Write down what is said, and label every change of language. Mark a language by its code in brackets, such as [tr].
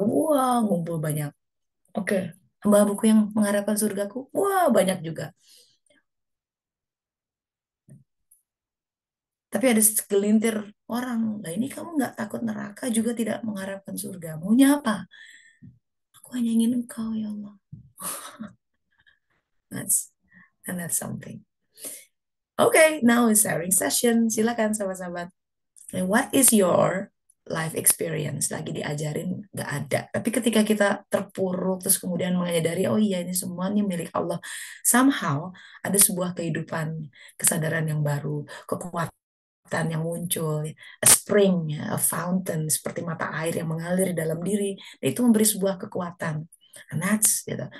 [id] Wah, ngumpul banyak. Oke, hamba-hambaku yang mengharapkan surgaku. Wah, banyak juga. Tapi ada segelintir orang. Nah ini kamu nggak takut neraka juga tidak mengharapkan surga. Maunya apa? Aku hanya ingin engkau ya Allah. [en] That's and that's something. Okay, now is sharing session. [id] Silakan sahabat-sahabat. [en] What is your life experience? [id] Lagi diajarin nggak ada. Tapi ketika kita terpuruk terus kemudian menyadari, oh iya ini semuanya milik Allah. Somehow ada sebuah kehidupan, kesadaran yang baru, kekuatan yang muncul, [en] a spring, a fountain, [id] seperti mata air yang mengalir di dalam diri, itu memberi sebuah kekuatan. [en] And that's, [id] gitu.